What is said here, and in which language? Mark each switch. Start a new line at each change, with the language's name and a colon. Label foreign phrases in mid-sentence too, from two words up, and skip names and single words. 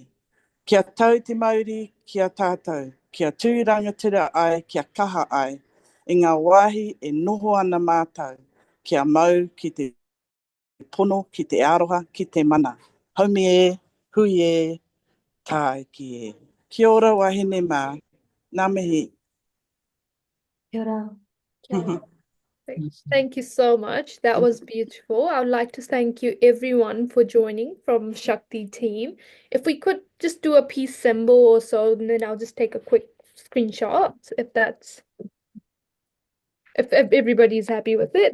Māori: Kia tau te mauri, kia tātou, kia tūrangatira ai, kia kaha ai, i ngā wāhi e noho ana mātou, kia mau ki te pono, ki te aroha, ki te mana. Haumi e, hui e, tāe ki e. Kia ora wahine mā, ngā mihi. Kia ora.
English: Thank you so much. That was beautiful. I would like to thank you everyone for joining from Shakti team. If we could just do a peace symbol or so, and then I'll just take a quick screenshot if everybody's happy with it.